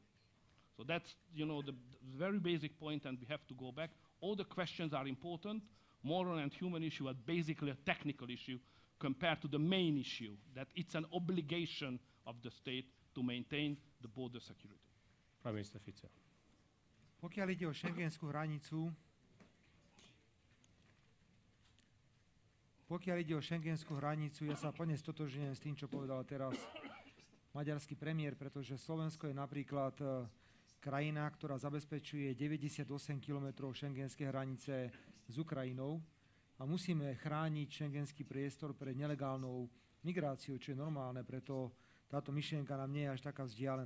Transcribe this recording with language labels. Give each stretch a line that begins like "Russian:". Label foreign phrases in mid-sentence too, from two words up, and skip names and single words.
English: So that's, the very basic point, and we have to go back. All the questions are important. Moral and human issue are basically a technical issue compared to the main issue, that it's an obligation of the state to maintain the border security. Prime Minister Fico.
Slovak: Pokiaľ ide o šengenskú hranicu, ja sa plne stotožňujem s tým, čo povedal teraz maďarský premiér, pretože Slovensko je napríklad krajina, ktorá zabezpečuje 98 kilometrov šengenskej hranice s Ukrajinou a musíme chrániť šengenský priestor pred nelegálnou migráciou, čo je normálne, preto táto myšlienka nám nie je až taká vzdialená.